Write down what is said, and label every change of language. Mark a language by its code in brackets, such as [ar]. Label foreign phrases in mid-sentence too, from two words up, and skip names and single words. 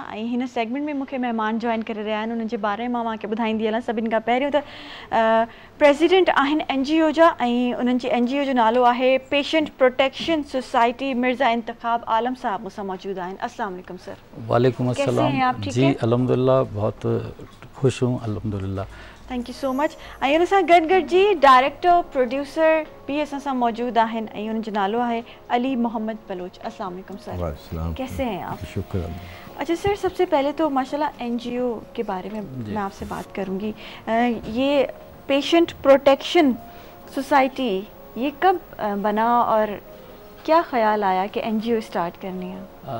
[sd] ऐं हिन सेगमेंट में मूंखे महिमान जॉइन करे रहिया आहिनि, उन्हनि जे बारे में मां तव्हांखे ॿुधाईंदी हलां। सभिनि खां पहिरियों त प्रेसिडेंट आहिनि NGO जा, ऐं उन्हनि जी NGO जो नालो आहे पेशेंट प्रोटेक्शन सोसाइटी। मिर्ज़ा इंतखाब आलम साहब मूंसां मौजूद आहिनि। [ar] السلام عليكم سر. وعليكم السلام [ur] جی، الحمدللہ بہت خوش ہوں، الحمدللہ. [en] Thank you so much. [sd] ऐं उन सां गॾु जी डायरेक्टर प्रोड्यूसर भी असां सां मौजूद आहिनि, ऐं उन्हनि जो नालो आहे अली मोहम्मद बलोच। [ar] السلام علیکم [ur] سر، کیسے ہیں آپ؟ شکر. اچھا سر، سب سے پہلے تو ماشاءاللہ NGO کے بارے میں میں آپ سے بات کروں گی. یہ پیشنٹ پروٹیکشن سوسائٹی یہ کب بنا اور کیا خیال آیا کہ NGO اسٹارٹ کرنی ہے?